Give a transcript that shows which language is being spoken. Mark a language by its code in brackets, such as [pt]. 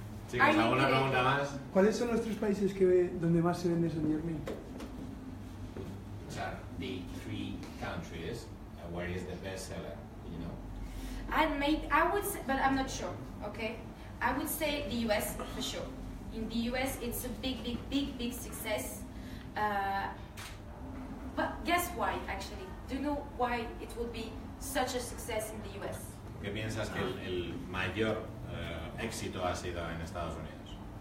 [es] Chicos, ¿alguna pregunta más? ¿Cuáles son los 3 países donde más se vende Saint Germain? [en] The 3 countries where is the best seller, you know? I would say, but I'm not sure, okay? I would say the US for sure. In the US, it's a big success. But guess why, actually? Do you know why it would be such a success in the US? [es] ¿Qué piensas que el mayor éxito ha sido en Estados Unidos?